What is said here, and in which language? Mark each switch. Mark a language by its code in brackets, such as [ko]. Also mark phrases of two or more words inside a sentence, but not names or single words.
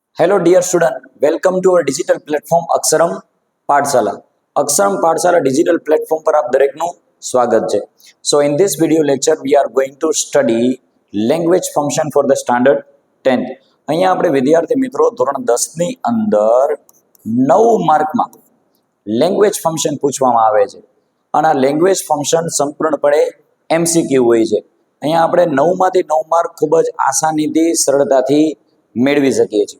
[en] Hello dear student, welcome to our digital platform અક્ષરમ પાઠશાલા. [gu] અક્ષરમ પાઠશાલા [en] digital platform [gu] પર આપ દરેકનું સ્વાગત છે. [en] So in this video lecture we are going to study language function for the standard 10th. [gu] અહીંયા આપણે વિદ્યાર્થી મિત્રો ધોરણ 10 ની અંદર 9 માર્કમાં [en] language function [gu] પૂછવામાં આવે છે અને આ [en] language function [gu] સંપૂર્ણપણે MCQ હોય છે. અહીંયા આપણે 9 માંથી 9 માર્ક ખૂબ જ આસાનીથી સરળતાથી મેળવી શકીએ છીએ.